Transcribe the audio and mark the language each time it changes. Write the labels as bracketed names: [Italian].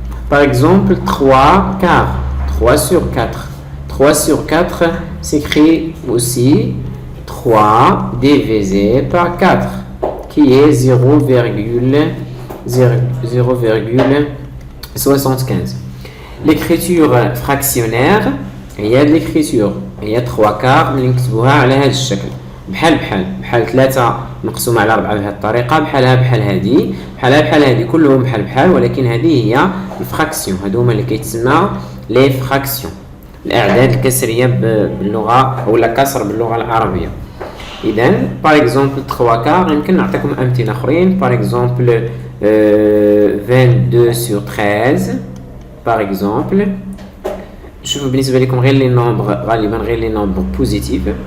[French] Par exemple, 3 quarts. 3 sur 4. 3 sur 4 s'écrit aussi 3 divisé par 4, qui est 0,75. L'écriture fractionnaire [Arabic] هي l'écriture هي 3 quarts اللي نكتبوها على هذا الشكل بحال 3 مقسومة على 4 بهذه الطريقة بحال هذه كلهم بحال ولكن هذه هي الفراكسيون. هادو هما اللي كيتسمى لي فراكسيون الأعداد الكسرية باللغة أو كسر باللغة العربية. إذن [French] par exemple 3 quarts [Arabic] يمكن نعطيكم أمثلة آخرين. [French] par exemple 22 sur 13 par exemple. [Arabic] شوفوا بالنسبة لكم غير لي نومبر غالبا غير لي نومبر بوزيتيف.